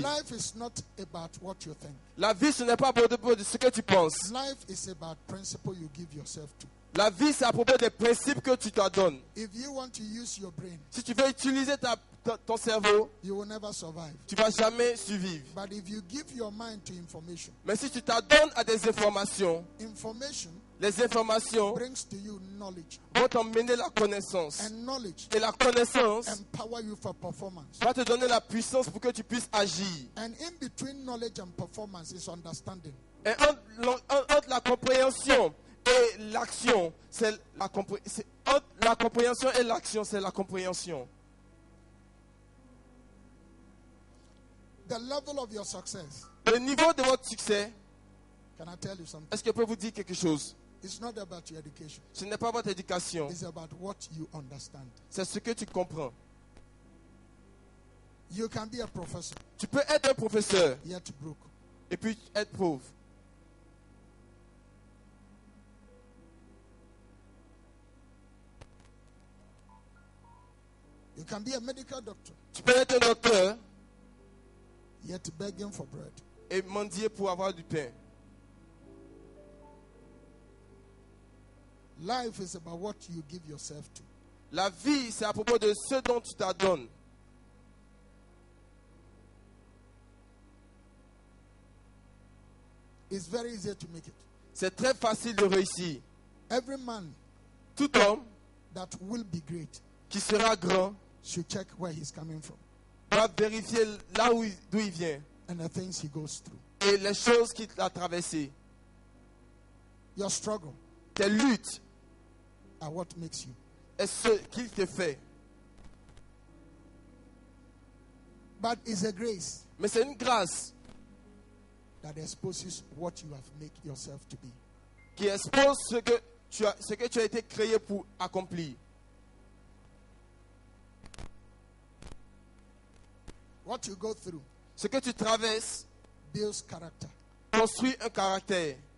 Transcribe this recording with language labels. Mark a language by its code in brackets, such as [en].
[en] Life is not about what you think. [fr] La vie, ce n'est pas à propos de ce que tu penses. [en] Life is about principle you give yourself to. [fr] La vie, c'est à propos des principes que tu t'adonnes. [en] If you want to use your brain, [fr] Si tu veux utiliser ton cerveau, [en] you will never survive. [fr] tu ne vas jamais survivre. [en] But if you give your mind to information, [fr] Mais si tu t'adonnes à des informations, [en] information [fr] les informations [en] brings to you knowledge. [fr] vont t'emmener la connaissance. [en] And knowledge [fr] Et la connaissance [en] empower you for performance. [fr] va te donner la puissance pour que tu puisses agir. [en] And in between knowledge and performance is understanding. [fr] Et entre la compréhension et l'action, c'est la compréhension. Entre la compréhension et l'action, c'est la compréhension. [en] The level of your success, [fr] Le niveau de votre succès, [en] can I tell you something? [fr] est-ce que je peux vous dire quelque chose? [en] It's not about your education. [fr] Ce n'est pas votre éducation, [en] It's about what you understand. [fr] c'est ce que tu comprends. [en] You can be a professor, [fr] Tu peux être un professeur [en] yet broke. [fr] et puis être pauvre. [en] You can be a medical doctor, [fr] Tu peux être un docteur [en] yet begging for bread. [fr] et mendier pour avoir du pain. [en] Life is about what you give yourself to. [fr] La vie, c'est à propos de ce dont tu t'adonnes. [en] It's very easy to make it. [fr] C'est très facile de réussir. [en] Every man [fr] Tout homme [en] that will be great [fr] qui sera grand [en] should check where he's coming from [fr] doit vérifier là d'où il vient [en] and the things he goes through. [fr] et les choses qu'il a traversées. [en] Your struggle [fr] Tes luttes [en] are what makes you. [fr] est ce qu'il te fait. [en] But it's a grace [fr] Mais c'est une grâce [en] that exposes what you have made yourself to be. [fr] qui expose ce que tu as été créé pour accomplir. [en] What you go through [fr] Ce que tu traverses [en] builds character. [fr] construit un caractère.